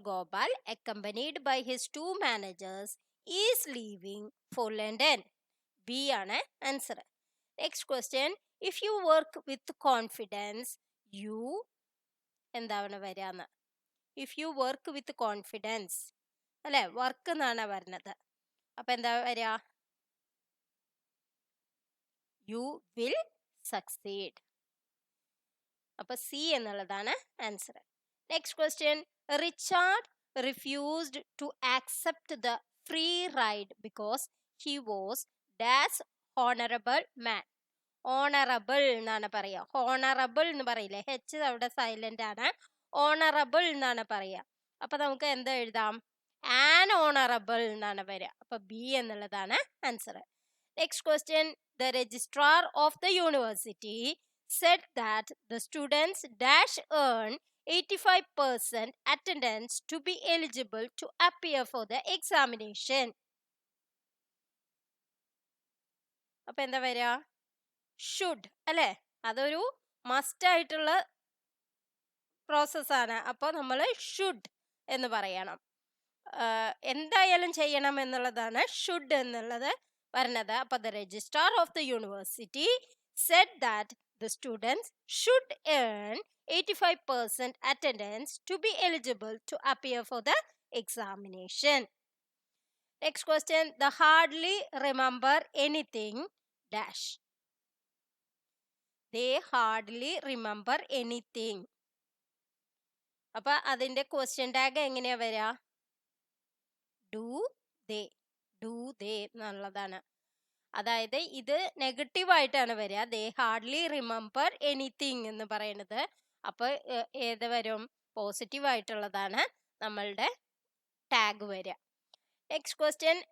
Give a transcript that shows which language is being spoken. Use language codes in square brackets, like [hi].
[en] Gopal, accompanied by his 2 managers, is leaving for London. B ആണ് answer. Next question. If you work with confidence you [ml] എന്താണ് വരാന്ന്? [en] if you work with confidence അല്ലെ, work [ml] എന്നാണ് വരുന്നത്. അപ്പൊ എന്താ വരിക? [en] You will succeed. [ml] അപ്പൊ സി എന്നുള്ളതാണ് [en] Answer. Next question. Richard refused to accept the free ride because he was dash honorable man. [ml] Honorable എന്നാണ് പറയുക. Honorable എന്ന് പറയില്ലേ? H അവിടെ സൈലന്റ് ആണ്. Honorable എന്നാണ് പറയുക. അപ്പൊ നമുക്ക് എന്താ എഴുതാം? [en] An honorable [ml] എന്നാണ് വരിക. അപ്പൊ ബി എന്നുള്ളതാണ് [en] Answer. Next question. The registrar of the university said that the students dash earn 85% attendance to be eligible to appear for the examination. [ml] അപ്പൊ എന്താ വരിക? ഷുഡ് അല്ലെ? അതൊരു മസ്റ്റ് ആയിട്ടുള്ള പ്രോസസ്സാണ്. അപ്പൊ നമ്മൾ ഷുഡ് എന്ന് പറയണം. എന്തായാലും ചെയ്യണം എന്നുള്ളതാണ് ഷുഡ് എന്നുള്ളത് വരുന്നത്. [en] അപ്പൊ the registrar of the university said that the students should earn 85% attendance to be eligible to appear for the examination. Next question. The hardly remember anything dash. They hardly remember anything. [ml] അപ്പൊ അതിന്റെ question tag എങ്ങനെയാ വരിക? Do they. Do they എന്നുള്ളതാണ്. അതായത് ഇത് negative ആയിട്ടാണ് വരിക. [en] they hardly remember anything [ml] എന്ന് പറയുന്നത്. അപ്പൊ ഏത് വരും? പോസിറ്റീവ് ആയിട്ടുള്ളതാണ് നമ്മളുടെ ടാഗ് വരിക. [en] Next question.